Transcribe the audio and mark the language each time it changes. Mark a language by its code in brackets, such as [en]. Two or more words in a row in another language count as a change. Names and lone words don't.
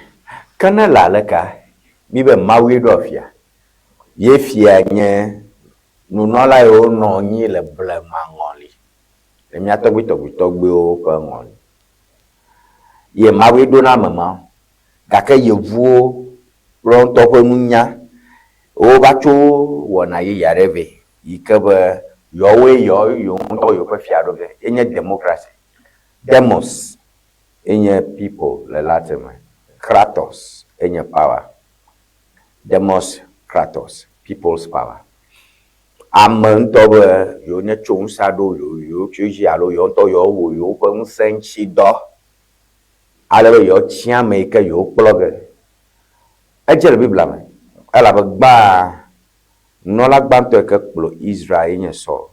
[ee] Ke ne le aleka mi be Mawue ɖo fia ye fia nye nunɔla yiwo nɔ anyi le blema ŋɔli le mia tɔgbuitɔgbuitɔgbuiwo ƒe ŋɔli ye Mawue ɖo na ame ma gake yevuwo kple ŋutɔ ƒe nunya wova tso wɔna yeye aɖe vɛ yi ke be yewoe yewo ŋutɔ yewo ƒe fia ɖo ge yenye democracy. Demos enye people le Latin me. Kratos enye power. [el] Demos Kratos, [en] people's power. [ee] Ame ŋutɔ be yewo nye tso ŋusẽ aɖewo yewo tso dzi alo yewo ŋutɔ yewo wɔ yewo ƒe ŋusẽ ŋuti dɔ ale be yewo tsi ame yi ke yewo kplɔ ge. Edze le Biblia me elabe gbã nunɔla gbãtɔ yi ke kplɔ Israel yenye Saul.